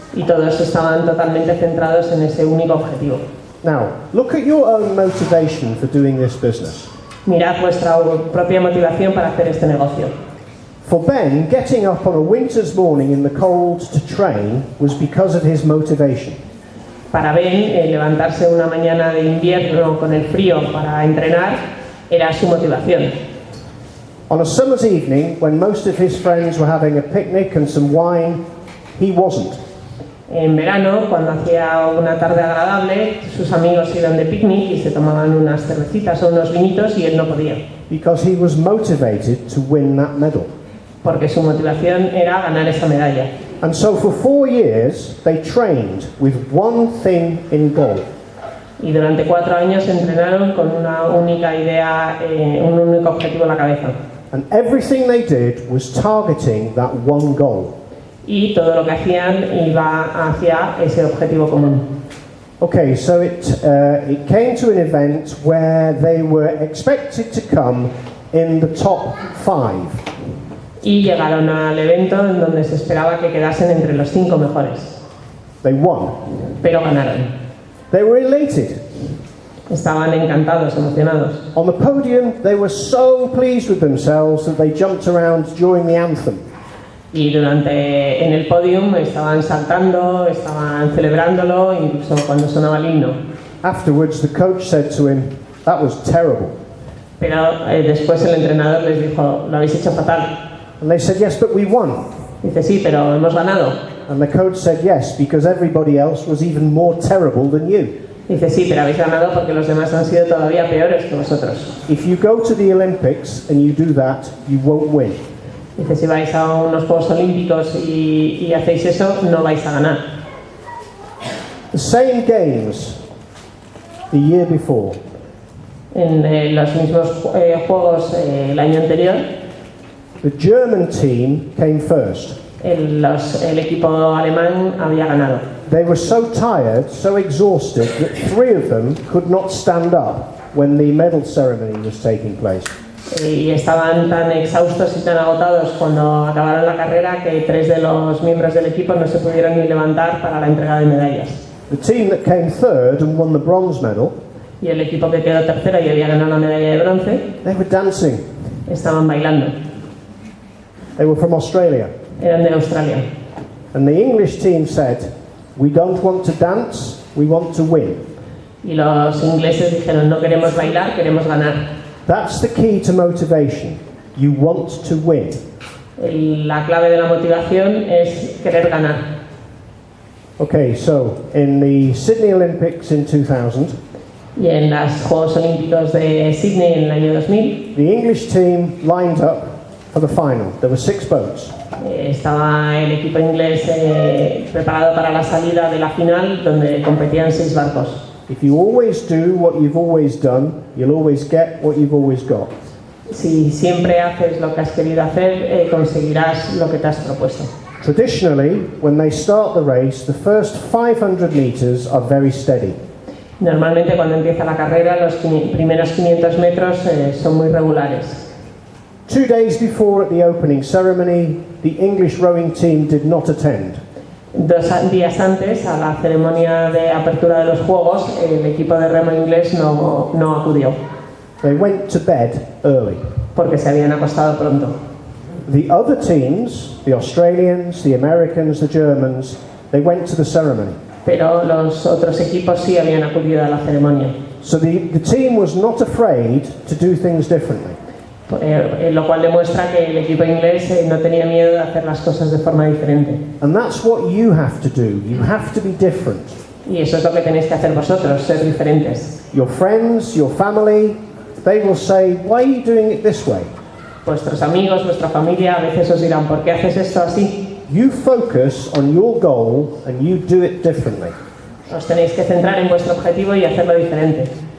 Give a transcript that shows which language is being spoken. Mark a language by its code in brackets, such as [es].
[es] Y todos estaban totalmente centrados en ese único objetivo. [en] Now, look at your own motivation for doing this business. [es] Mirad vuestra propia motivación para hacer este negocio. [en] For Ben, getting up on a winter's morning in the cold to train was because of his motivation. [es] Para Ben, levantarse una mañana de invierno con el frío para entrenar era su motivación. [en] On a summer's evening, when most of his friends were having a picnic and some wine, he wasn't. [es] En verano, cuando hacía una tarde agradable, sus amigos iban de picnic y se tomaban unas cervecitas o unos vinitos y él no podía. [en] Because he was motivated to win that medal. [es] Porque su motivación era ganar esa medalla. [en] And so for 4 years, they trained with one thing in goal. [es] Y durante 4 años entrenaron con una única idea, un único objetivo en la cabeza. [en] And everything they did was targeting that one goal. [es] Y todo lo que hacían iba hacia ese objetivo común. [en] Okay, so it came to an event where they were expected to come in the top 5. [es] Y llegaron al evento en donde se esperaba que quedasen entre los 5 mejores. [en] They won. [es] Pero ganaron. [en] They were elated. [es] Estaban encantados, emocionados. [en] On the podium, they were so pleased with themselves that they jumped around during the anthem. [es] Y en el podium estaban saltando, estaban celebrándolo, incluso cuando sonaba el himno. [en] Afterwards, the coach said to him, "That was terrible." [es] Pero después el entrenador les dijo, lo habéis hecho fatal. [en] And they said, "Yes, but we won." [es] Dice, sí, pero hemos ganado. [en] And the coach said, "Yes, because everybody else was even more terrible than you." [es] Dice, sí, pero habéis ganado porque los demás han sido todavía peores que vosotros. [en] If you go to the Olympics and you do that, you won't win. [es] Dice, si vais a unos Juegos Olímpicos y hacéis eso, no vais a ganar. [en] The same games the year before. [es] En los mismos Juegos el año anterior, [en] The German team came first. [es] el equipo alemán había ganado. [en] They were so tired, so exhausted, that 3 of them could not stand up when the medal ceremony was taking place. [es] Y estaban tan exhaustos y tan agotados cuando acabaron la carrera que 3 de los miembros del equipo no se pudieron ni levantar para la entrega de medallas. [en] The team that came third and won the bronze medal, [es] Y el equipo que quedó tercero y había ganado la medalla de bronce, [en] they were dancing. [es] estaban bailando. [en] They were from Australia. [es] Eran de Australia. [en] And the English team said, "We don't want to dance, we want to win." [es] Y los ingleses dijeron, no queremos bailar, queremos ganar. [en] That's the key to motivation. You want to win. [es] La clave de la motivación es querer ganar. [en] Okay, so in the Sydney Olympics in 2000, [es] Y en los Juegos Olímpicos de Sydney en el año 2000, [en] the English team lined up for the final. There were 6 boats. [es] estaba el equipo inglés preparado para la salida de la final, donde competían 6 barcos. [en] If you always do what you've always done, you'll always get what you've always got. [es] Si siempre haces lo que has querido hacer, conseguirás lo que te has propuesto. [en] Traditionally, when they start the race, the first 500 meters are very steady. [es] Normalmente cuando empieza la carrera, los primeros 500 metros son muy regulares. [en] 2 days before at the opening ceremony, the English rowing team did not attend. [es] 2 días antes, a la ceremonia de apertura de los Juegos, el equipo de remo inglés no acudió. [en] They went to bed early. [es] Porque se habían acostado pronto. [en] The other teams, the Australians, the Americans, the Germans, they went to the ceremony. [es] Pero los otros equipos sí habían acudido a la ceremonia. [en] So the team was not afraid to do things differently. [es] Lo cual demuestra que el equipo inglés no tenía miedo de hacer las cosas de forma diferente. [en] And that's what you have to do. You have to be different. [es] Y eso es lo que tenéis que hacer vosotros, ser diferentes. [en] Your friends, your family, they will say, why are you doing it this way? [es] Vuestros amigos, vuestra familia a veces os dirán, ¿por qué haces esto así? [en] You focus on your goal and you do it differently. [es] Os tenéis que centrar en vuestro objetivo y hacerlo diferente.